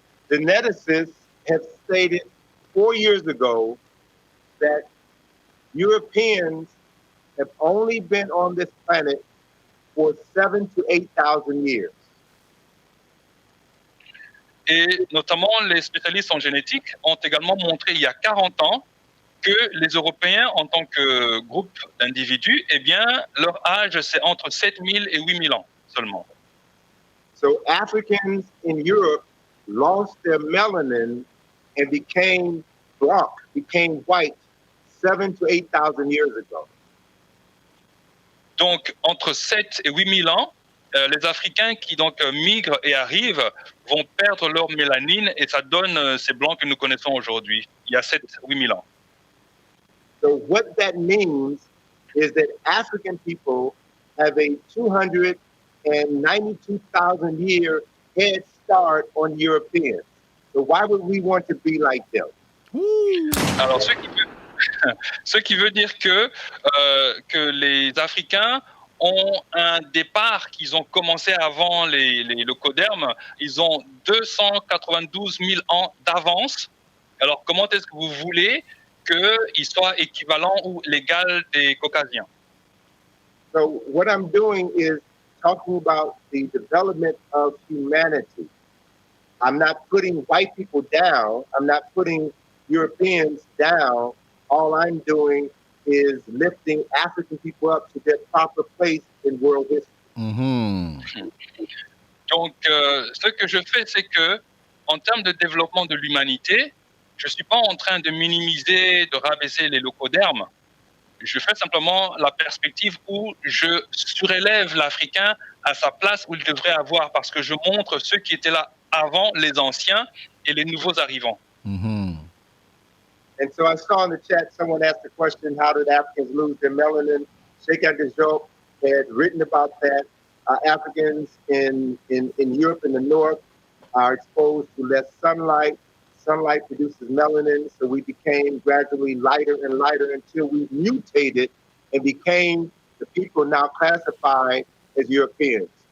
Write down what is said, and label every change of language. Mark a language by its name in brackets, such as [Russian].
[English] Geneticists have stated 4 years ago that Europeans have only been on this planet for 7,000 to 8,000 years. [French] Et notamment, les spécialistes en génétique ont également montré il y a 40 ans que les Européens, en tant que groupe d'individus, eh bien, leur âge, c'est entre 7 000 et 8 000 ans seulement. [English] So Africans in Europe lost their melanin and became black, became white 7,000 to 8,000 years ago. [French] Donc, entre 7 et 8 000 ans, les Africains qui donc migrent et arrivent vont perdre leur mélanine et ça donne ces blancs que nous connaissons aujourd'hui, il y a 7 8 000 ans. [English] So what that means is that African people have a 292,000 year head start on Europeans. So why would we want to be like them? [French] Alors, ce qui veut dire que les Africains ont un départ qu'ils ont commencé avant les leucodermes. Ils ont 292 000 ans d'avance. Alors, comment est-ce que vous voulez qu'ils soient équivalents ou l'égal des Caucasiens? [English] So what I'm doing is talking about the development of humanity. I'm not putting white people down. I'm not putting Europeans down. All I'm doing is lifting African people up to their proper place in world history. Mhm. [French] Donc, ce que je fais, c'est que, en termes de développement de l'humanité, je ne suis pas en train de minimiser, de rabaisser les leucodermes. Je fais simplement la perspective où je surélève l'Africain à sa place où il devrait avoir, parce que je montre ceux qui étaient là avant, les anciens et les nouveaux arrivants. Mhm. [English] And so I saw in the chat someone asked the question, how did Africans lose their melanin? Sheikh Job had written about that. Africans in Europe in the north are exposed to less sunlight. Sunlight produces melanin, so we became gradually lighter and lighter until we mutated and became the people now classified as Europeans.